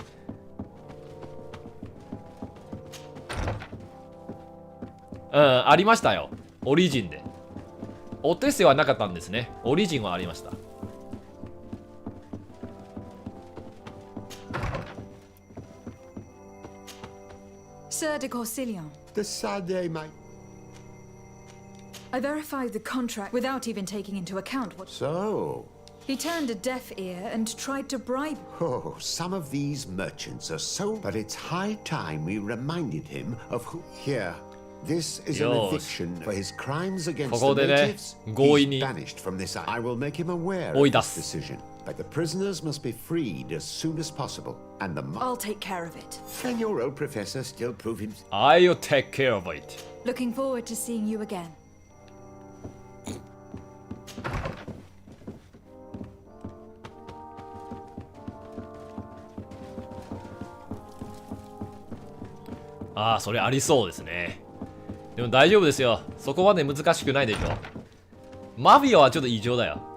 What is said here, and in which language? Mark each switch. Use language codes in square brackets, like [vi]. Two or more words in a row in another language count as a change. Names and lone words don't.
[ja] うん、ありましたよ。オリジンで。オテッセはなかったんですね。オリジンはありました。 [en] Sir de Corsilion. Desardet, my. I verified the contract without even taking into account what. So. He turned a deaf ear and tried to bribe. Oh, some of these merchants are so. But it's high time we reminded him of who. Here. This is an eviction for his crimes against the natives. He's banished from this island. I will make him aware of this decision. But the prisoners must be freed as soon as possible, and I'll take care of it. Can your old professor still prove himself? I'll take care of it. Looking forward to seeing you again. [ja] ああ、それありそうですね。でも大丈夫ですよ。そこまで難しくないでしょ。マフィアはちょっと異常だよ。